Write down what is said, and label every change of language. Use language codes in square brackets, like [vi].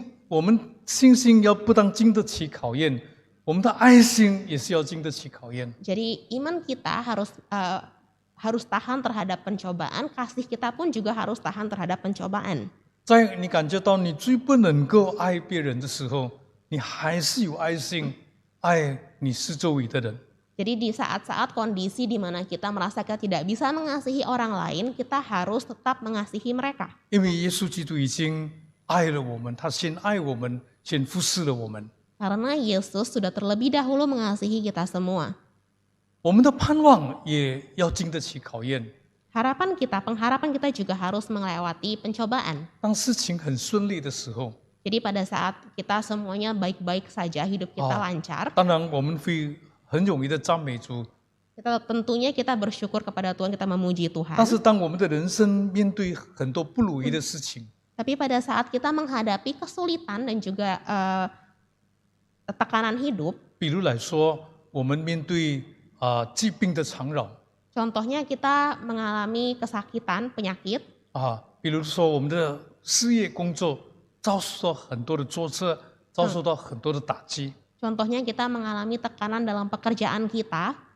[zh] 我们信心要不但经得起考验，我我们的爱心也是要经得起考验。 [id] Jadi iman kita harus tahan terhadap pencobaan, kasih kita pun juga harus tahan terhadap pencobaan. [zh] 在你感觉到你最不能够爱别人的时候，你还是有爱心爱你四周围的人。 [id] Jadi di saat-saat kondisi di mana kita merasa kita tidak bisa mengasihi orang lain, kita harus tetap mengasihi mereka. [zh] 因为耶稣基督已经爱了我们，他先爱我们，先服侍了我们。 [id] Karena Yesus sudah terlebih dahulu mengasihi kita semua. [zh] 我们的盼望也要经得起考验。 [id] Pengharapan kita juga harus melewati pencobaan. [zh] 当事情很顺利的时候， [id] Jadi pada saat kita semuanya baik-baik saja, hidup kita lancar, [zh] 当然我们会很容易的赞美主。 [id] tentunya kita bersyukur kepada Tuhan, kita memuji Tuhan. [zh] 但是当我们的人生面对很多不如意的事情， [id] Tapi pada saat kita menghadapi kesulitan dan juga tekanan hidup, [zh] 比如来说，我们面对疾病的缠绕 [id] contohnya kita mengalami kesakitan, penyakit, [zh] 比如说我们的事业工作遭受到很多的挫折，遭受到很多的打击 [id] contohnya kita mengalami tekanan dalam pekerjaan kita,